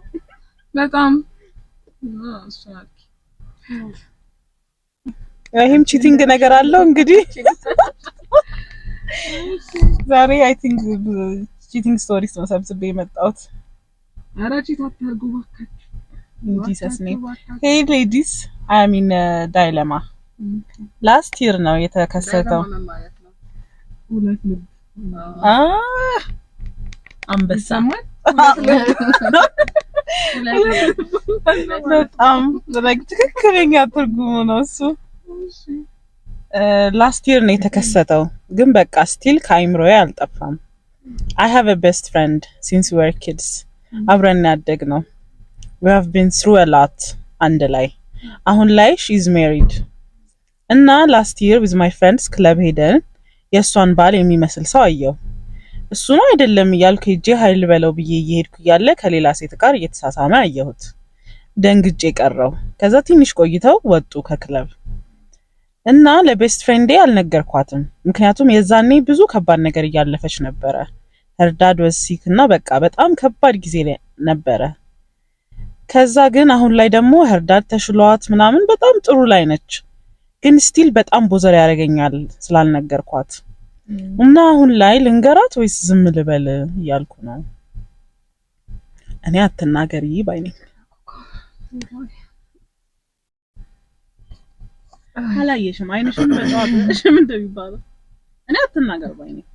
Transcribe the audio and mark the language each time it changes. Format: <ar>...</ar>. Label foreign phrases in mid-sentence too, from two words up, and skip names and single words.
<am>በጣም እሷት ይሄም ቺቲንግ ነገር አለው እንግዲህ ዛሬ</am> <en>I think cheating stories</en> <am>ነው ሰብስቤ የመጣሁት። ኧረ ቺት አታርጉ ባካችሁ</am> <en>Jesus name. Hey ladies, I am in a dilemma. Last year</en> <am>ነው የተከሰተው። ሁለት ልብ አንበሳ በጣም ትክክለኛ ትርጉሙ ነው እሱ።</am> <en>last year</en> <am>ነው የተከሰተው ግን በቃ ስቲል ከአይምሮዬ አልጠፋም።</am> <en>I have a best friend since we were kids.</en> <am>አብረን ያደግነው</am> <en>we have been through a lot</en> <am>አንድ ላይ አሁን ላይ</am> <en>she is married</en> <am>እና</am> <en>last year with my friends</en> <am>ክለብ ሄደን የሷን ባል የሚመስል ሰው አየው። እሱ ነው አይደለም እያልኩ ሄጄ ኃይል በለው ብዬ እየሄድኩ ያለ ከሌላ ሴት ጋር እየተሳሳመ አየሁት። ደንግጬ ቀረው። ከዛ ትንሽ ቆይተው ወጡ ከክለብ እና</am> <en>best friend</en> <am>አልነገርኳትም ምክንያቱም የዛኔ ብዙ ከባድ ነገር እያለፈች ነበረ።</am> <en>her dad was</en> <am>sick እና በቃ በጣም ከባድ ጊዜ ነበረ። ከዛ ግን አሁን ላይ ደግሞ</am> <en>her dad</en> <am>ተሽሏት ምናምን በጣም ጥሩ ላይ ነች። ግን ስቲል በጣም ቦዘር ያደርገኛል ስላልነገርኳት እና አሁን ላይ ልንገራት ወይስ ዝም ልበል እያልኩ ነው። እኔ አትናገሪ ባይ ነኝ። አላየሽም አይንሽም በጣም ምን እንደሚባለው እኔ አትናገር ባይ ነኝ።</am>